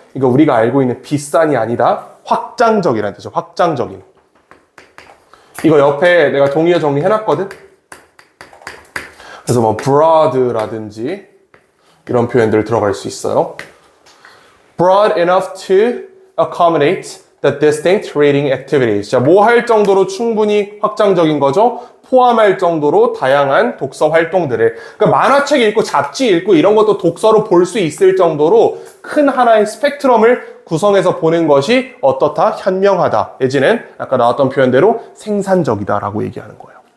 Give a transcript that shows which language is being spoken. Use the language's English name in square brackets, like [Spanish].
[Korean] 이거 우리가 알고 있는 비싼이 아니다. 확장적이라는 뜻이죠. 확장적인. 이거 옆에 내가 동의어 정리해놨거든. 그래서 뭐 broad라든지 이런 표현들 들어갈 수 있어요. [English] Broad enough to accommodate the distinct reading activities. [Korean] 자, 뭐 할 정도로 충분히 확장적인 거죠? 포함할 정도로 다양한 독서 활동들을. 그러니까 만화책 읽고 잡지 읽고 이런 것도 독서로 볼 수 있을 정도로 큰 하나의 스펙트럼을 구성해서 보는 것이 어떻다? 현명하다. 내지는 아까 나왔던 표현대로 생산적이다라고 얘기하는 거예요.